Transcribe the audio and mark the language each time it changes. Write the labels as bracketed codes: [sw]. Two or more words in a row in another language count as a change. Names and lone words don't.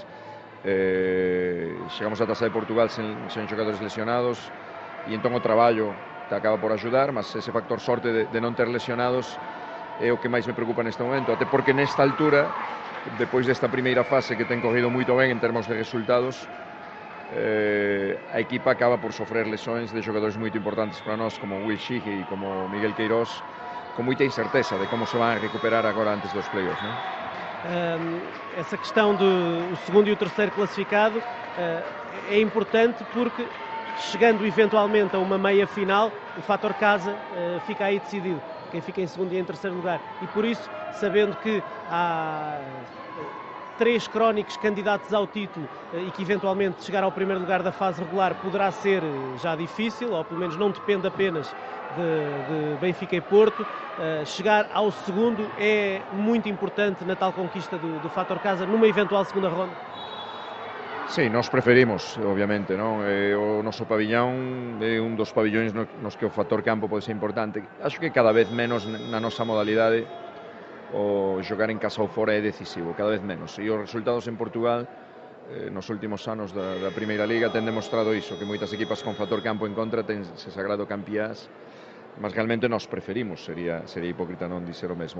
[gl] Chegamos á Taça de Portugal sen xogadores lesionados e entón o traballo te acaba por axudar, mas ese factor sorte de non ter lesionados é o que máis me preocupa neste momento, até porque nesta altura, depois desta primeira fase que ten corrido moito ben en termos de resultados, a equipa acaba por sofrer lesões de xogadores moito importantes para nós, como Will Sheehy e como Miguel Queiroz, con moita incerteza de como se van a recuperar agora antes dos playoffs, non? [pt] Essa questão do segundo e o terceiro classificado é importante porque, chegando eventualmente a uma meia final, o fator casa fica aí decidido, quem fica em segundo e em terceiro lugar, e por isso, sabendo que há 3 crónicos candidatos ao título e que eventualmente chegar ao primeiro lugar da fase regular poderá ser já difícil, ou pelo menos não depende apenas de Benfica e Porto, chegar ao segundo é muito importante na tal conquista do fator casa numa eventual segunda ronda. [gl] Sí, nós preferimos, obviamente, non? O noso pabillón é un dos pabillóns nos que o factor campo pode ser importante. Acho que cada vez menos na nosa modalidade o xogar en casa ou fora é decisivo, cada vez menos. E os resultados en Portugal nos últimos anos da Primeira Liga ten demostrado iso, que moitas equipas con factor campo en contra ten se sagrado campeás, mas realmente nos preferimos, sería hipócrita non dizer o mesmo.